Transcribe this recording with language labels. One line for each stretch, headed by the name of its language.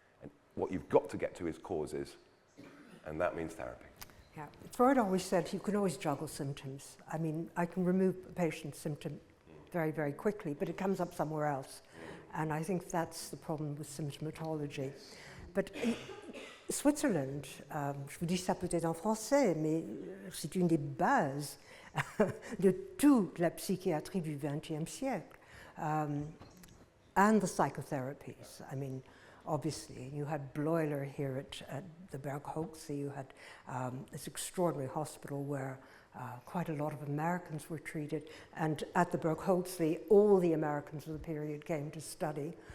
English: And what you've got to get to is causes, and that means therapy. Yeah, Freud always said you can always juggle symptoms. I can remove a patient's symptom very, very quickly, but it comes up somewhere else. And I think that's the problem with symptomatology.
French: But Switzerland, je vous dis ça peut-être en français, mais c'est une des bases de toute la psychiatrie du XXe siècle,
English: and the psychotherapies. I mean, obviously, you had Bleuler here at the Bergholze. You had this extraordinary hospital where quite a lot of Americans were treated, and at the Bergholze, all the Americans of the period came to study.